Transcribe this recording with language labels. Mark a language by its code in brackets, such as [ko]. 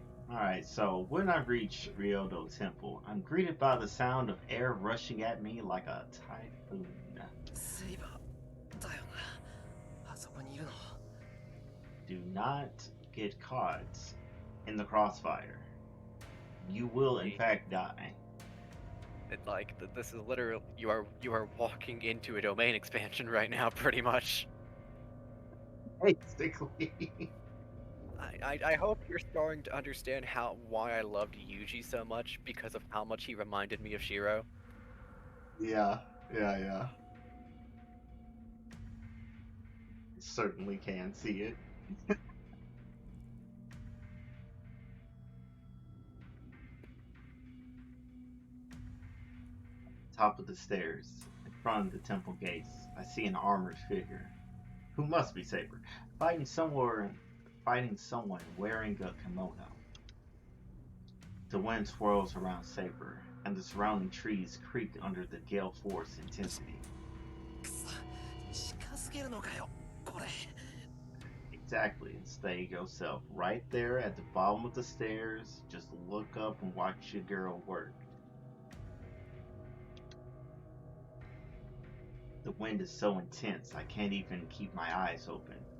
[en] Alright, so when I reach Ryodo Temple, I'm greeted by the sound of air rushing at me like a typhoon. [ja] セイバーだよな。あそこにいるの。 [en] Do not get caught in the crossfire. You will, in fact, die. This is literally you are walking into a domain expansion right now, pretty much. Basically. I hope you're starting to understand why I loved Yuji so much, because of how much he reminded me of Shiro. Yeah, yeah. Certainly can see it. Top of the stairs, in front of the temple gates, I see an armored figure, who must be Saber, fighting someone wearing a kimono. The wind swirls around Saber, and the surrounding trees creak under the gale force intensity. [ja] くそ、近すぎるのかよ、これ。 [en] Exactly, and stay yourself right there at the bottom of the stairs. Just look up and watch your girl work. The wind is so intense I can't even keep my eyes open.